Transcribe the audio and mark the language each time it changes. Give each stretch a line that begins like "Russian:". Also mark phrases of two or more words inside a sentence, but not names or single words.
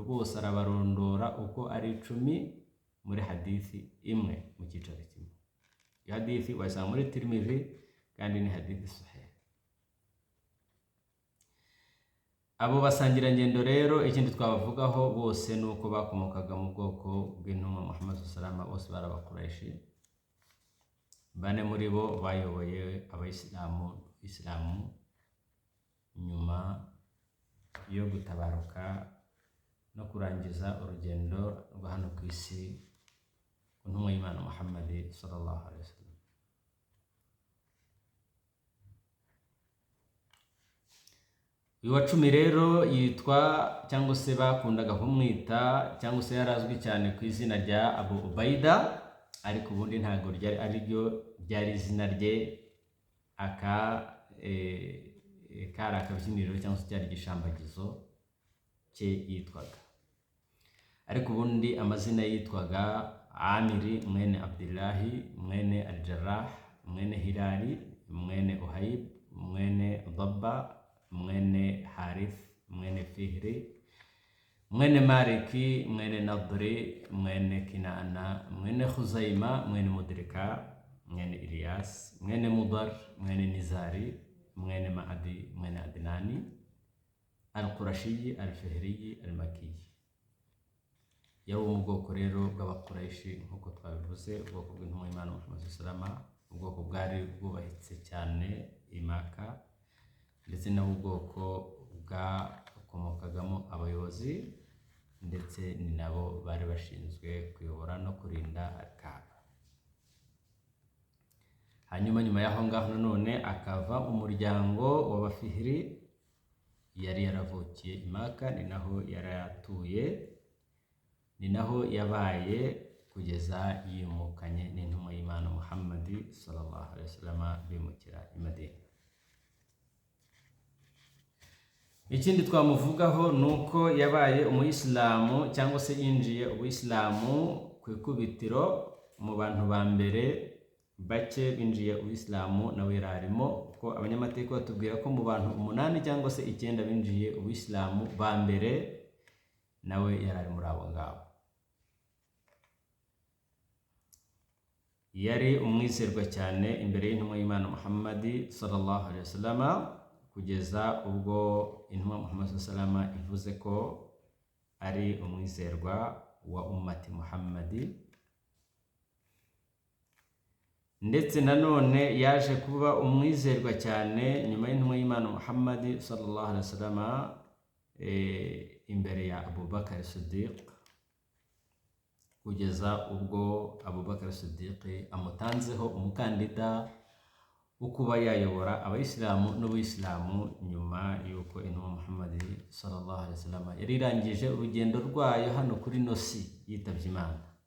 Kinyarwanda: Bose arabarondora uko ari 10 muri hadithi imwe mu cyicaro kimwe. Iyo hadithi wayisanga muri Tirmidhi kandi ni hadithi sahih. Abo basangirangendo rero ikindi twabavugaho bose nuko bakomokaga mu bwoko bw'intumwa Muhammad
Arabic: صلى الله عليه وسلم,
Kinyarwanda: bose barabakuraishi. 4 muri bo bayoboye abayisilamu Islamu nyuma yo gutabaruka no kurangiza urugendo rwa hano ku isi ku ntumwa y'Imana Muhammad
Arabic: صلى الله عليه وسلم.
Kinyarwanda: Uyu wa cumi rero yitwa cyangwa se bakundaga kumwita cyangwa se yarazwi cyane ku izina rya Abu Ubaida, ariko ubundi ntabwo ryari izina rye, kari akabyiniriro cyangwa se cyari igishambagizo cye yitwaga. Ariko ubundi amazina yitwaga Amiri mwene Abdillahi mwene Al-Jarrah mwene Hilali mwene Uhayb mwene Dabba mwene Harith mwene Fihri mwene Maliki mwene Nadri mwene Kinana mwene Khuzaima mwene Mudrika mwene Ilyas mwene Mudar mwene Nizari mwene Maadi mwene Adnani Al-Qurashi Al-Fihri Al-Maki. Yari mu bwoko rero bw'Abakuraishi nk'uko twabivuze, ubwoko bw'intumwa y'Imana Muhammad
Arabic: صلى الله عليه وسلم,
Kinyarwanda: ubwoko bwari bwubahitse cyane i Maka, ndetse n'ubwoko bwakomokagamo abayobozi, ndetse ni nabo bari bashinzwe kuyobora no kurinda Kaaba. Hanyuma nyuma y'aho ngaho nanone akava umuryango w'Abafihri, yari yaravukiye i Maka, ni naho yari atuye, ni naho yabaye kugeza yimukanye n'intumwa y'Imana Muhammad
Arabic: صلى الله عليه وسلم
Kinyarwanda: bimukira i Madina. Ikindi twamuvugaho nuko yabaye umuyisilamu cyangwa se yinjiye ubuyisilamu ku ikubitiro mu bantu ba mbere bake binjiye ubuyisilamu, nawe yararimo, kuko abanyamateka batubwira ko mu bantu 8 cyangwa se 9 binjiye ubuyisilamu ba mbere, nawe yarari muri abo ngabo. Yari umwizerwa cyane imbere y'intumwa y'Imana Muhammad
Arabic: صلى الله عليه وسلم,
Kinyarwanda: kugeza ubwo intumwa Muhammad
Arabic: صلى الله عليه وسلم
Kinyarwanda: ivuze ko ari umwizerwa wa
Arabic: أمة محمد.
Kinyarwanda: Ndetse nanone yaje kuba umwizerwa cyane nyuma y'intumwa y'Imana Muhammad
Arabic: صلى الله عليه وسلم
Kinyarwanda: imbere ya Abu Bakr Siddiq, kugeza ubwo Abu Bakr Siddiq amutanzeho umukandida wo kuba yayobora abayisilamu n'ubuyisilamu nyuma y'uko intumwa Muhammad
Arabic: صلى الله عليه وسلم
Kinyarwanda: yari irangije urugendo rwayo hano kuri nosi yitabye Imana.